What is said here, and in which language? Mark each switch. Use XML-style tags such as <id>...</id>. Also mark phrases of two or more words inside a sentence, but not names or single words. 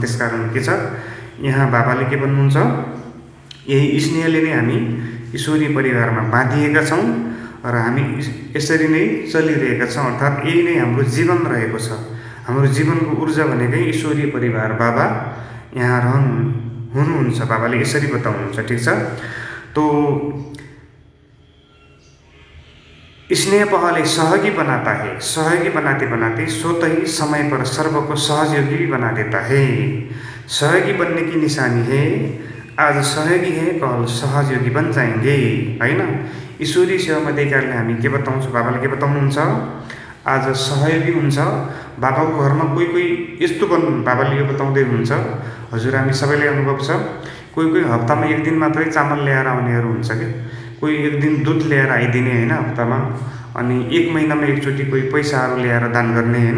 <ne>त्यसकारण के छ, यहाँ बाबाले के भन्नुहुन्छ, यही स्नेहले नै हामी ईश्वरीय परिवारमा बाँधिएका छौँ र हामी यसरी नै चलिरहेका छौँ। अर्थात् यही नै हाम्रो जीवन रहेको छ। हाम्रो जीवनको ऊर्जा भनेकै ईश्वरीय परिवार। बाबा यहाँ हुनुहुन्छ, बाबाले यसरी बताउनुहुन्छ। ठिक छ,</ne> <hi>तो स्नेह पहले सहयोगी बनाता है, सहयोगी बनाते बनाते स्वतः ही समय पर सर्व को सहयोगी भी बना देता है। सहयोगी बनने की निशानी है, आज सहयोगी है कल सहयोगी बन जाएंगे,</hi> <ne>होइन। ईश्वरीय सेवामा त्यही कारणले हामी के बताउँछौँ, बाबाले के बताउनुहुन्छ, आज सहयोगी हुन्छ। बाबाको घरमा कोही कोही यस्तो बाबाले यो बताउँदै हुनुहुन्छ, हजुर हामी सबैलाई अनुभव छ, कोही कोही हप्तामा एक दिन मात्रै चामल ल्याएर आउनेहरू हुन्छ क्या, कोही एक दिन दुध ल्याएर आइदिने होइन हप्तामा, अनि एक महिनामा एकचोटि कोही पैसाहरू ल्याएर दान गर्ने होइन।</ne>